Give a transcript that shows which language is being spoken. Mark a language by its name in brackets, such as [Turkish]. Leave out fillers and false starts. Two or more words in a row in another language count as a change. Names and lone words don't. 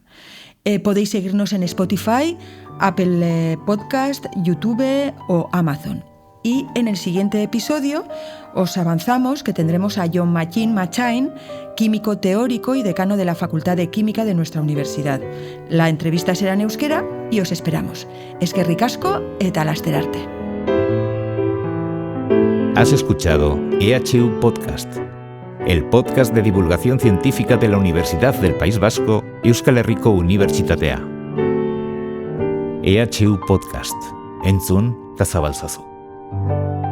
[Spanish] Podéis seguirnos en Spotify, Apple Podcast, YouTube o Amazon. Y en el siguiente episodio os avanzamos que tendremos a John Machin Machain, químico teórico y decano de la Facultad de Química de nuestra universidad. La entrevista será en euskera y os esperamos. [Basque] Eskerrik asko eta laster arte. [Spanish] Has escuchado EHU Podcast, el podcast de divulgación científica de la Universidad del País Vasco y Euskal Herriko Unibertsitatea. [Basque] EHU Podcast. Entzun eta zabaltzazu.